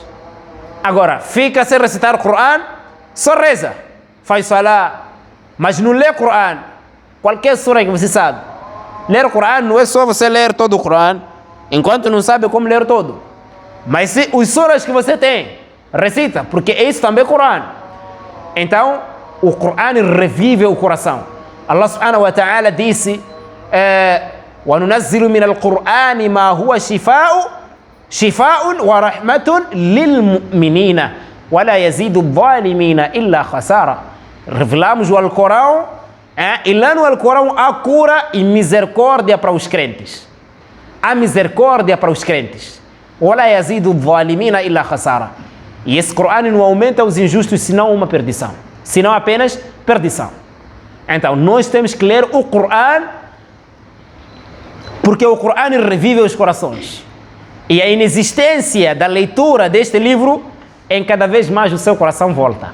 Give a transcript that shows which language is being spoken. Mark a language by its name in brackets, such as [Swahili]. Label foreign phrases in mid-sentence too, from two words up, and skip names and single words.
[Portuguese] Agora, fica sem recitar o Coran, só reza, faz salah, mas não lê o Coran. Qualquer sura que você sabe. Ler o Coran não é só você ler todo o Coran, enquanto não sabe como ler todo. Mas se os suras que você tem, recita, porque isso também é Coran. Então, o Coran revive o coração. [Arabic] الله سبحانه وتعالى disse, وَنُنَزِّلُ مِنَ الْقُرْآنِ مَا هُوَ شِفَاءٌ وَرَحْمَةٌ لِلْمُؤْمِنِينَ وَلَا يَزِيدُ الظَّالِمِينَ إِلَّا خَسَارًا. [Portuguese] Revelamos o Alcorão, e lá no Alcorão há cura e misericórdia para os crentes. Há misericórdia para os crentes. [Arabic] وَلَا يَزِيدُ الظَّالِمِينَ إِلَّا خَسَارًا. [Portuguese] E esse Corão não aumenta os injustos, senão uma perdição. Senão apenas perdição. Então, nós temos que ler o Corão, porque o Corão revive os corações. E a inexistência da leitura deste livro, em cada vez mais o seu coração volta.